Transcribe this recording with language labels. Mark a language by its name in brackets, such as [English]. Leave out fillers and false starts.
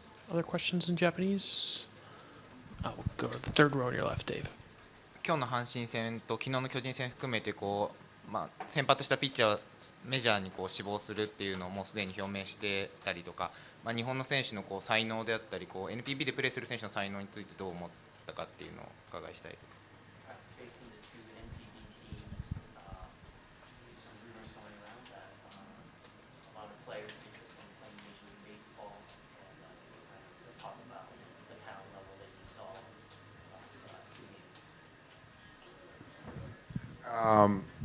[English] Other questions in Japanese? We'll go to the third row on your left, Dave. [Japanese] 今日の阪神戦と昨日の巨人戦含めて先発したピッチャーはメジャーに志望するっていうのをもうすでに表明してたりとか、日本の選手の才能であったりNPB でプレーする選手の才能についてどう思ったかっていうのをお伺いしたいです。 [English] Facing the two NPB teams, some rumors going around that a lot of players are interested in playing Major League Baseball, and talk about the talent level that you saw last two games.